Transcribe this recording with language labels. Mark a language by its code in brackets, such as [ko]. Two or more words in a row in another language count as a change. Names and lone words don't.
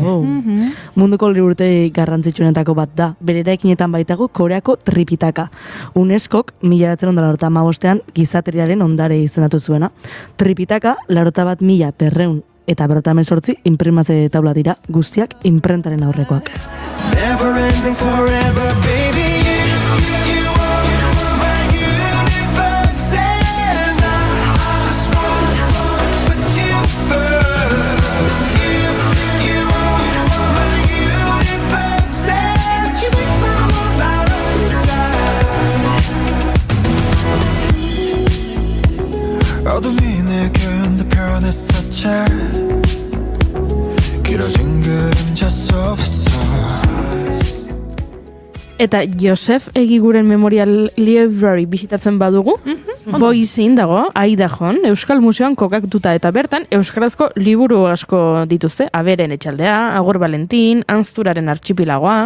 [eu] Munduko liburutegi garrantzitsuenetako bat da. Bere eraikinetan baitago Koreako Tripitaka. UNESCOk 1995ean gizateriaren ondare izendatu zuena. Tripitaka 91.200 eta 58 inprimatze taula dira, guztiak inprentaren aurrekoak. [en] Never ending forever, baby. You are my universe, and I just want to put you first. You are my universe, and you make my whole life inside. [ko] 어둠이 내겐 더 변했었지. 길어진 그림자 속에서. [eu] Eta Josef Egiguren Memorial Library bisitatzen badugu, Boizin dago, Aidajon, Euskal Museoan kokatuta eta bertan euskarazko liburu asko dituzte, Aberen etxaldea, Agor Valentin, Anzturaren artxipilagoa.